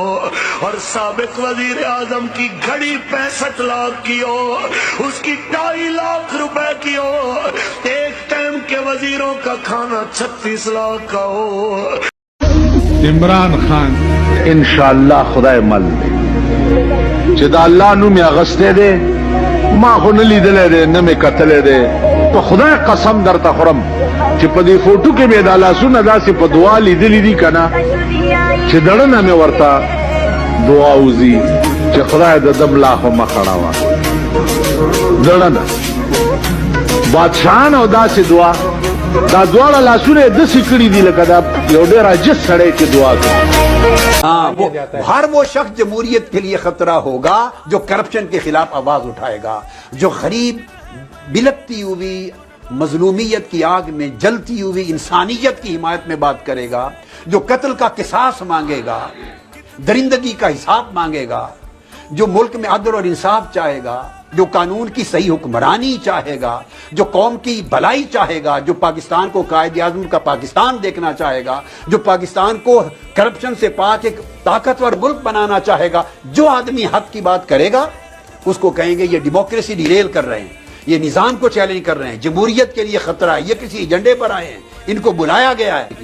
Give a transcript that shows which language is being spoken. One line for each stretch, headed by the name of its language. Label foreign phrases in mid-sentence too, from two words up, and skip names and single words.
Urdu: اور سابق وزیر اعظم کی گھڑی 65 لاکھ کی ہو، اس کی 2.5 لاکھ روپے کی ہو، ایک ٹائم کے وزیروں کا کھانا 36 لاکھ کا ہو. इमरान खान
Pashto: ان شاء الله خدای مل چې دا الله نوم یې اغستی دی، ما خو نه لیدلی دی نه مې کتلی دی، په خدای قسم درته خورم چې په دې فوټو کې مې دا لاسونه داسې په دعا لیدلي دي که نه چې دړه نه مې ورته دعا وځي چې خدای د ده ملا خو مه خړوه، دړه نه بادشاهان او داسې دعا، دا دواړه لاسونه یې داسې کړي دي لکه دا یو ډېر عاجز سړی چې دعا کوي۔
Urdu: ہر وہ شخص جمہوریت کے لیے خطرہ ہوگا جو کرپشن کے خلاف آواز اٹھائے گا، جو غریب بلکتی ہوئی مظلومیت کی آگ میں جلتی ہوئی انسانیت کی حمایت میں بات کرے گا، جو قتل کا قصاص مانگے گا، درندگی کا حساب مانگے گا، جو ملک میں عدل اور انصاف چاہے گا، جو قانون کی صحیح حکمرانی چاہے گا، جو قوم کی بھلائی چاہے گا، جو پاکستان کو قائد اعظم کا پاکستان دیکھنا چاہے گا، جو پاکستان کو کرپشن سے پاک ایک طاقتور ملک بنانا چاہے گا، جو آدمی حق کی بات کرے گا اس کو کہیں گے یہ
English: democracy derail
Urdu: کر رہے ہیں، یہ نظام کو چیلنج کر رہے ہیں، جمہوریت کے لیے خطرہ ہے، یہ کسی ایجنڈے پر آئے ہیں، ان کو بلایا گیا ہے۔